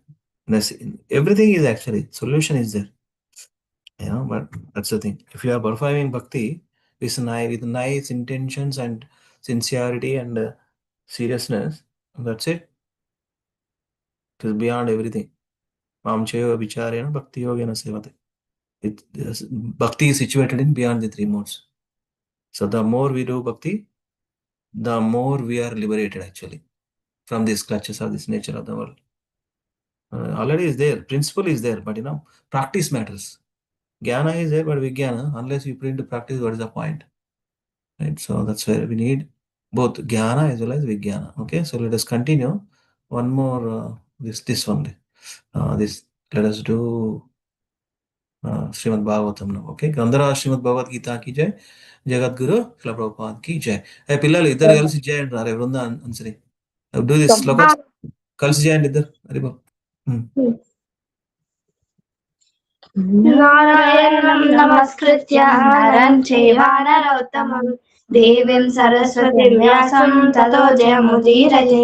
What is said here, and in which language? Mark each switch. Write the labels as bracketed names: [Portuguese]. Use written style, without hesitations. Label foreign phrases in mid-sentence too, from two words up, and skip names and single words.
[English] Everything is actually, solution is there. But that's the thing. If you are performing bhakti with nice intentions and sincerity and seriousness, that's it. It is beyond everything. [Sanskrit] मां चैव विचारेण भक्ति योगेन सेवते. [English] Bhakti is situated in beyond the 3 modes. So the more we do bhakti, the more we are liberated actually from these clutches of this nature of the world. Already is there, principle is there, but practice matters. Jnana is there, but vijnana, unless you put into practice, what is the point? Right? So that's where we need both jnana as well as vijnana. Okay, so let us continue. One more, this one. Let us do శ్రీమద్ భాగవతం. [Telugu] ఓకే, అందరూ శ్రీమద్ భగవద్గీత [Hindi] की जय, [Telugu] జగద్గురు శిల ప్రభుపాద్ [Hindi] की जय. [Telugu] పిల్లలు ఇద్దరు కలిసి జయ అంటారు. ఎవరుందా ఆన్సర్? [English] do this [Telugu] శ్లోకస్ కలిసి చేయండి ఇద్దరు. హరి బాబు. [Sanskrit] नारायणं नमस्कृत्य नरं चैव नरोत्तमं देवीं सरस्वतिं व्यासं ततो जयमुदीरये.